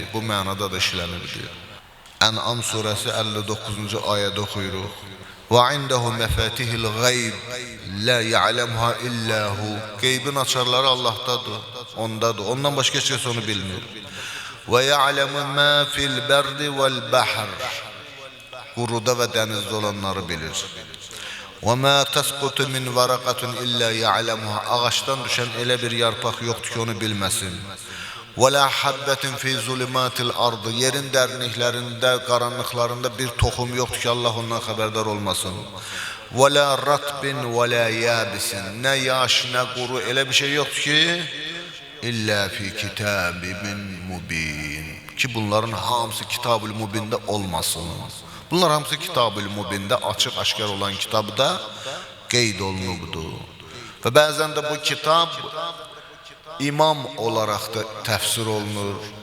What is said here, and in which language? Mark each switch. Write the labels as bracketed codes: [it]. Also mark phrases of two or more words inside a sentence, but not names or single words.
[az] Bu mənada da işlənirdir. Ən'am surəsi 59-cu ayədə oxuyuruq: [ar] "وعنده مفاتح الغيب لا يعلمها إلا هو." [az] Qeybin açarları Allahdadır, ondadır. Ondan başqa heç kəs onu bilmir. [ar] "ويعلم ما في البر والبحر." [az] Quruda və dənizdə olanları bilir. [ar] وَمَا تَسْقُطُ مِنْ وَرَقَةٌ إِلَّا يَعْلَمُهَا. [az] Ağaçdan düşən elə bir yarpaq yoxdur ki, onu bilməsin. [ar] وَلَا حَبَّةٍ فِي ظُلُمَاتِ الْأَرْضِ. [az] Yerin dərinliklərində, qaranlıqlarında bir toxum yoxdur ki, Allah ondan xəbərdar olmasın. [ar] وَلَا رَطْبٍ وَلَا يَابِسٍ. [az] Nə yaş, nə quru, elə bir şey yoxdur ki, [ar] إلا في كتاب مبين. [az] Ki bunların hamısı Kitab-ül Mubində olmasın. Bunlar hamısı Kitab-ül Mubində açıq-aşkar olan kitabda qeyd olunubdur. Və bəzən də bu kitab imam olaraq da təfsir olunur.